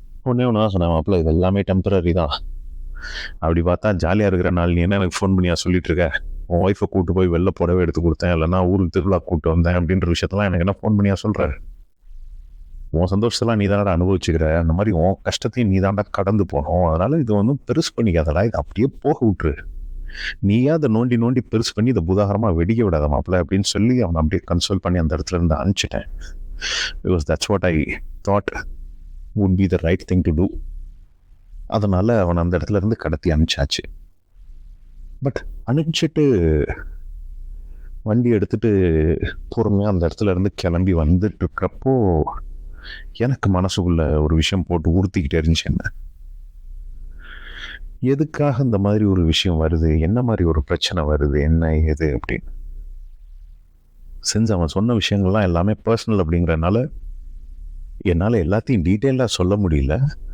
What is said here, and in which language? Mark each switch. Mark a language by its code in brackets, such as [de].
[ta] ஒன்றே ஒன்று தான் சொன்னேன், மாப்பிள்ள இது எல்லாமே டெம்பரரி தான். அப்படி பார்த்தா ஜாலியாக இருக்கிற நாள் நீ என்ன எனக்கு ஃபோன் பண்ணியா சொல்லிட்டு இருக்க, உன் ஒய்ஃபை கூப்பிட்டு போய் வெளில புடவை எடுத்து கொடுத்தேன், இல்லைன்னா ஊருக்கு திருவிழா கூப்பிட்டு வந்தேன் அப்படின்ற விஷயத்தெல்லாம் எனக்கு என்ன ஃபோன் பண்ணியா சொல்கிற? உன் சந்தோஷத்தெல்லாம் நீ தானடா அனுபவிச்சுக்கிற, அந்த மாதிரி உன் கஷ்டத்தையும் நீ தாண்டா கடந்து போனோம். அதனால இது ஒன்றும் பெருசு பண்ணிக்காதடா, இது அப்படியே போக விட்டுரு. நீயா அதை நோண்டி நோண்டி பெருசு பண்ணி இதை புதாகரமாக வெடிக்க விடாத மாப்பிள்ள அப்படின்னு சொல்லி அவனை அப்படியே கன்சோல் பண்ணி அந்த இடத்துல இருந்து அனுப்பிச்சிட்டேன். [en] Because that's what I thought would be the right thing to do. [ta] அதனால் அவன் அந்த இடத்துல இருந்து கடத்தி அனுப்பிச்சாச்சு. பட் அனுப்பிச்சிட்டு வண்டி எடுத்துட்டு பொறுமையாக அந்த இடத்துல இருந்து கிளம்பி வந்துட்டு இருக்கிறப்போ எனக்கு மனசுக்குள்ள ஒரு விஷயம் போட்டு உறுத்திக்கிட்டே இருந்துச்சு. என்ன எதுக்காக இந்த மாதிரி ஒரு விஷயம் வருது, என்ன மாதிரி ஒரு பிரச்சனை வருது, என்ன ஏது அப்படின்னு செஞ்சு அவன் சொன்ன விஷயங்கள்லாம் எல்லாமே பர்சனல் அப்படிங்கிறனால என்னால் எல்லாத்தையும் டீட்டெயிலாக சொல்ல முடியல.